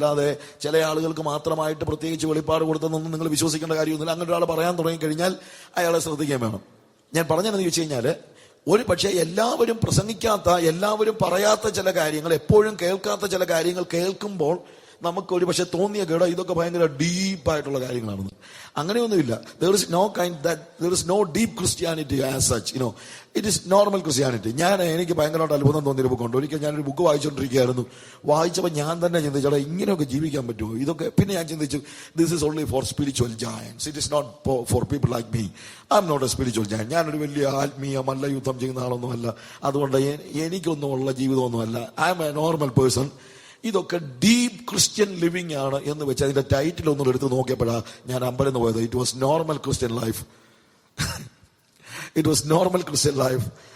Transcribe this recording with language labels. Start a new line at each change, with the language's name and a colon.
Malayalam: അല്ലാതെ ചില ആളുകൾക്ക് മാത്രമായിട്ട് പ്രത്യേകിച്ച് വെളിപ്പാട് കൊടുത്തെന്നൊന്നും നിങ്ങൾ വിശ്വസിക്കേണ്ട കാര്യമൊന്നുമില്ല. അങ്ങനെ ഒരാൾ പറയാൻ തുടങ്ങിക്കഴിഞ്ഞാൽ അയാളെ ശ്രദ്ധിക്കാൻ വേണം. ഞാൻ പറഞ്ഞതെന്ന് ചോദിച്ചു കഴിഞ്ഞാൽ, ഒരു പക്ഷേ എല്ലാവരും പ്രസംഗിക്കാത്ത, എല്ലാവരും പറയാത്ത ചില കാര്യങ്ങൾ, എപ്പോഴും കേൾക്കാത്ത ചില കാര്യങ്ങൾ കേൾക്കുമ്പോൾ നമുക്ക് ഒരു പക്ഷെ തോന്നിയ കേട ഇതൊക്കെ ഭയങ്കര ഡീപ്പായിട്ടുള്ള കാര്യങ്ങളാണെന്ന്. അങ്ങനെയൊന്നുമില്ല.
English: there is no deep Christianity as such, it is normal Christianity.
Malayalam: എനിക്ക് ഭയങ്കരമായിട്ട് അത്ഭുതം തോന്നിയൊരു ബുക്കുണ്ട്. ഒരിക്കൽ ഞാനൊരു ബുക്ക് വായിച്ചുകൊണ്ടിരിക്കുകയായിരുന്നു. വായിച്ചപ്പോൾ ഞാൻ തന്നെ ചിന്തിച്ചോളാം, ഇങ്ങനെയൊക്കെ ജീവിക്കാൻ പറ്റുമോ ഇതൊക്കെ. പിന്നെ ഞാൻ ചിന്തിച്ചു,
English: this is only for spiritual giants, it is not for people like me. I am not a spiritual giant.
Malayalam: ഞാനൊരു വലിയ ആത്മീയ മല്ലയുദ്ധം ചെയ്യുന്ന ആളൊന്നുമല്ല. അതുകൊണ്ട് എനിക്കൊന്നും ഉള്ള ജീവിതമൊന്നുമല്ല.
English: I am a normal person.
Malayalam: ഇതൊക്കെ ഡീപ് ക്രിസ്ത്യൻ ലിവിംഗ് ആണ് എന്ന് വെച്ച് അതിന്റെ ടൈറ്റിൽ ഒന്നും എടുത്ത് നോക്കിയപ്പോഴാണ് ഞാൻ അമ്പരന്ന് പോയത്.
English: It was normal Christian life. It was normal Christian life.